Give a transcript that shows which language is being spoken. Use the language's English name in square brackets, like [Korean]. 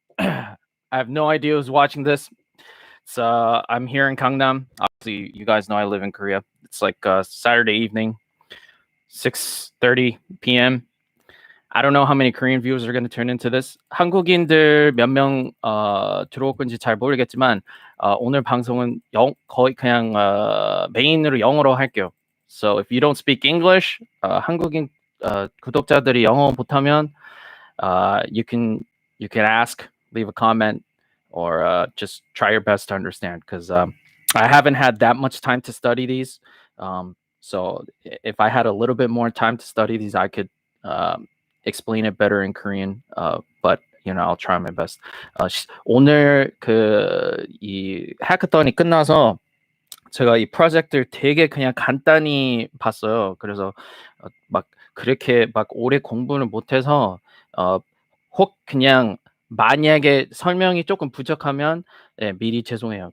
[English] I have no idea who's watching this. I'm here in Gangnam. Obviously, you guys know I live in Korea. It's like Saturday evening, 6:30 p.m. I don't know how many Korean viewers are going to turn into this. [Korean] 한국인들 몇 명 들어올 건지 잘 모르겠지만 오늘 방송은 거의 그냥 메인으로 영어로 할게요. [English] So if you don't speak English, [Korean] 한국인 구독자들이 영어 못하면 [English] you can ask, leave a comment, or just try your best to understand, because I haven't had that much time to study these. So if I had a little bit more time to study these, I could explain it better in Korean. But I'll try my best. [Korean] 오늘 이 해커톤이 끝나서 제가 이 프로젝트를 되게 그냥 간단히 봤어요. 그래서 막 그렇게 막 오래 공부를 못해서 혹 그냥 만약에 설명이 조금 부족하면 미리 죄송해요.